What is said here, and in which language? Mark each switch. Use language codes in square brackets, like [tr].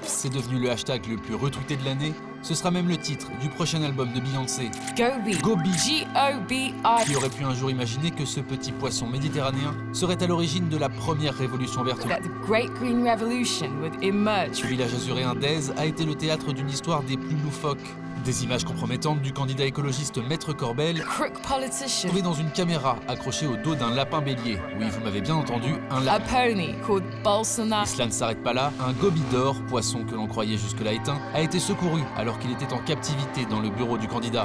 [fr] C'est devenu le hashtag le plus retweeté de l'année. Ce sera même le titre du prochain album de Beyoncé. Gobi. Gobi. G-O-B-I. Qui aurait pu un jour imaginer que ce petit poisson méditerranéen serait à l'origine de la première révolution verte. [en] That the Great Green Revolution would emerge. [fr] Ce village azuréen d'Aise a été le théâtre d'une histoire des plus loufoques. Des images compromettantes du candidat écologiste Maître Corbel, [en] Crook politician. [fr] trouvé dans une caméra accrochée au dos d'un lapin bélier. Oui, vous m'avez bien entendu, un [en] A [fr] lapin. [en] pony called Bolsonaro. [fr] Et cela ne s'arrête pas là. Un gobi d'or, poisson que l'on croyait jusque-là éteint, a été secouru alors qu'il était en captivité dans le bureau du candidat.